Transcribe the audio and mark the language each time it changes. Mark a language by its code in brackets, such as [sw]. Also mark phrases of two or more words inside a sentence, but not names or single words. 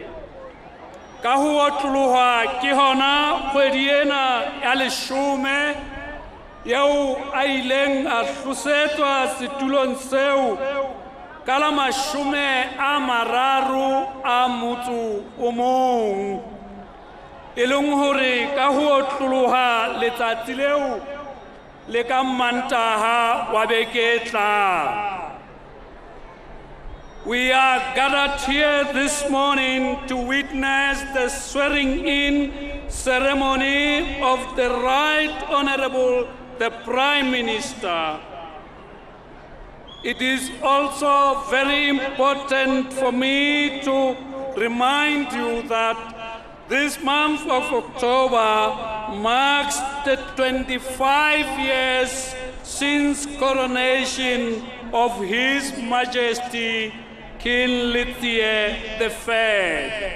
[st] Ka ho otloloha ke hona kgwedi ena ya 10 yeo a ileng a tlosetwa setulong seo ka la 30 a motso o mong e leng hore ka ho otloloha letsatsi leo le ka Mantaha wa beke e tlang. [en] We are gathered here this morning to witness the swearing-in ceremony of the Right Honorable the Prime Minister. It is also very important for me to remind you that this month of October marks the 25 years since coronation of His Majesty King Lithie III.